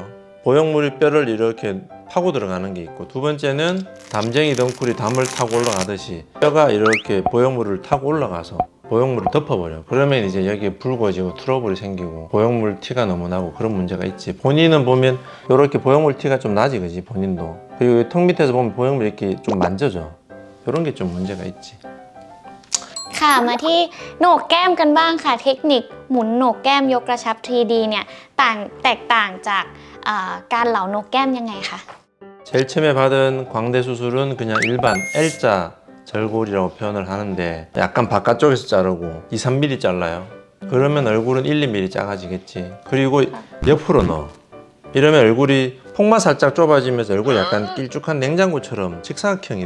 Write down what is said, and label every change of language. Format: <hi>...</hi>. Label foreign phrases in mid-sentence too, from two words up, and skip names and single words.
<ko>보형물이 뼈를 이렇게 파고 들어가는 게 있고 두 번째는 담쟁이 덩쿨이 담을 타고 올라가듯이 뼈가 이렇게 보형물을 타고 올라가서 보형물을 덮어버려. 그러면 이제 여기에 붉어지고 트러블이 생기고 보형물 티가 너무 나고 그런 문제가 있지. 본인은 보면 이렇게 보형물 티가 좀 나지 그지 본인도. 그리고 턱 밑에서 보면 보형물이 이렇게 좀 만져져. 이런 게 좀 문제가 있지.</ko> <th>ค่ะมาที่โหนกแก้มกันบ้างค่ะเทคนิคหมุนโหนกแก้มยกกระชับ 3D เนี่ยแตกต่างจากการเหลาโหนกแก้มยังไงคะ</th> <ko>제일 처음에 받은 광대 수술은 그냥 일반 L자 절골이라고 표현을 하는데 약간 바깥쪽에서 자르고 2, 3mm 잘라요. 그러면 얼굴은 1, 2mm 작아지겠지. 그리고 옆으로 넣어. 이러면 얼굴이 폭만 살짝 좁아지면서 얼굴이 약간 길쭉한 냉장고처럼 직사각형이 돼.</ko>